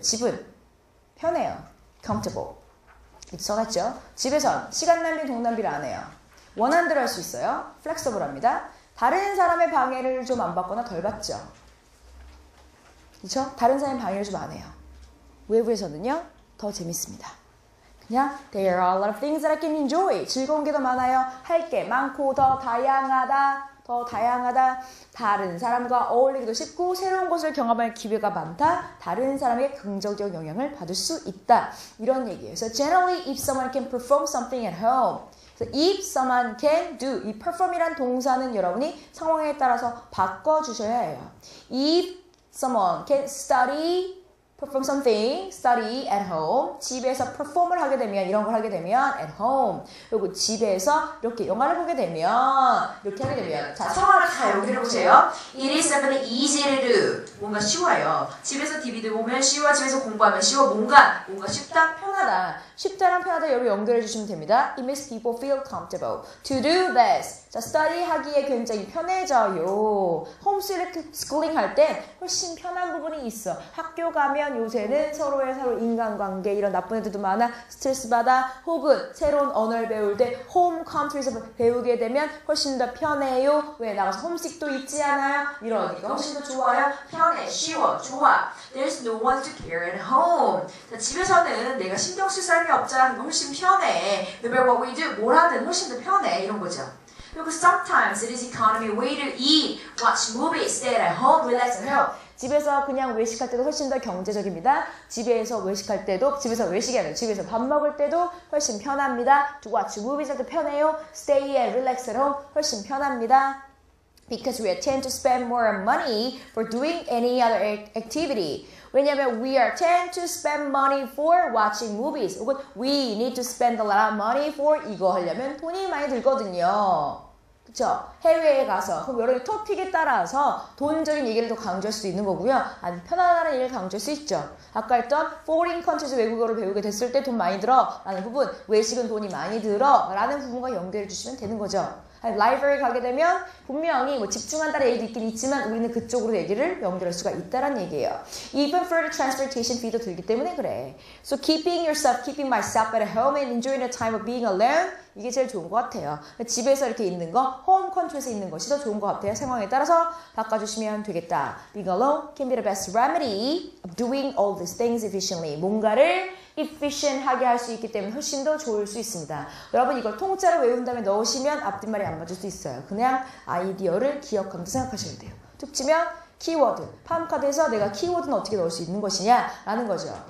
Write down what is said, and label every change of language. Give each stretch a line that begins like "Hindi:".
Korean: 집은 편해요. comfortable. 써놨죠? 집에선 시간 낭비 돈 낭비를 안 해요. 원하는 대로 할 수 있어요. flexible합니다. 다른 사람의 방해를 좀 안 받거나 덜 받죠. 그렇죠? 다른 사람의 방해를 좀 안 해요. 외부에서는요 더 재밌습니다.
English: 그냥 there are a lot of things that I can enjoy.
Korean: 즐거운 게 더 많아요. 할 게 많고 더 다양하다. 다른 사람과 어울리기도 쉽고 새로운 것을 경험할 기회가 많다. 다른 사람에게 긍정적 영향을 받을 수 있다. 이런 얘기예요.
English: So generally if someone can perform something at home. So if someone can do.
Korean: 이 perform이란 동사는 여러분이 상황에 따라서 바꿔주셔야 해요.
English: If someone can perform something, study at home.
Korean: 집에서 perform을 하게 되면, 이런 걸 하게 되면
English: at home.
Korean: 그리고 집에서 이렇게 영화를 보게 되면, 이렇게 하게 되면. 자, 상황을 다 여기를 보세요.
English: It is something easy to do.
Korean: 뭔가 쉬워요. 집에서 DVD 보면 쉬워, 집에서 공부하면 쉬워. 뭔가 쉽다, 편하다. 쉽다랑 편하다 여러분 연결해 주시면 됩니다.
English: It makes people feel comfortable. To do this.
Korean: 자, study 하기에 굉장히 편해져요. 홈스쿨링 할 때 훨씬 편한 부분이 있어. 학교 가면 요새는 서로 인간관계 이런 나쁜 애들도 많아. 스트레스 받아. 혹은 새로운 언어를 배울 때 홈 컨트리에서 배우게 되면 훨씬 더 편해요. 왜? 나가서 홈식도 있지 않아요? 이러니까 훨씬 더 좋아요. 편해, 쉬워, 좋아.
English: There's no one to care at home.
Korean: 자, 집에서는 내가 신경 쓸 사람이 없잖아. 훨씬 편해.
English: No matter what we do,
Korean: 뭘 하든 훨씬 더 편해. 이런 거죠.
English: 그리고 sometimes it is economy way to eat, watch movies, stay at home, relax at home.
Korean: 집에서 그냥 외식할 때도 훨씬 더 경제적입니다. 집에서 외식할 때도, 집에서 외식이 아니라 집에서 밥 먹을 때도 훨씬 편합니다.
English: To watch movies
Korean: 할 때 편해요.
English: Stay and relax at home
Korean: 훨씬 편합니다.
English: Because we tend to spend more money for doing any other activity. 왜냐면 we tend to spend money for watching movies. 혹은 we need to spend a lot of money for
Korean: 이거 하려면 돈이 많이 들거든요. 그쵸? 해외에 가서 그럼 여러분이 토픽에 따라서 돈적인 얘기를 더 강조할 수도 있는 거고요. 아니 편안한 얘기를 강조할 수 있죠. 아까 했던 foreign countries 외국어를 배우게 됐을 때 돈 많이 들어 라는 부분, 외식은 돈이 많이 들어 라는 부분과 연결해 주시면 되는 거죠. 라이브러리 가게 되면 분명히 뭐 집중한다는 얘기도 있긴 있지만 우리는 그쪽으로 얘기를 연결할 수가 있다는 얘기예요.
English: Even further transportation fee도
Korean: 들기 때문에 그래.
English: So keeping myself at home and enjoying the time of being alone
Korean: 이게 제일 좋은 것 같아요. 집에서 이렇게 있는 거, 홈 컨트롤에서 있는 것이 더 좋은 것 같아요. 상황에 따라서 바꿔주시면 되겠다.
English: Being alone can be the best remedy of doing all these things efficiently.
Korean: 뭔가를 efficient하게 할 수 있기 때문에 훨씬 더 좋을 수 있습니다. 여러분 이걸 통째로 외운 다음에 넣으시면 앞뒷말이 안 맞을 수 있어요. 그냥 아이디어를 기억하면서 생각하셔야 돼요. 툭 치면 키워드, 팜카드에서 내가 키워드는 어떻게 넣을 수 있는 것이냐 라는 거죠.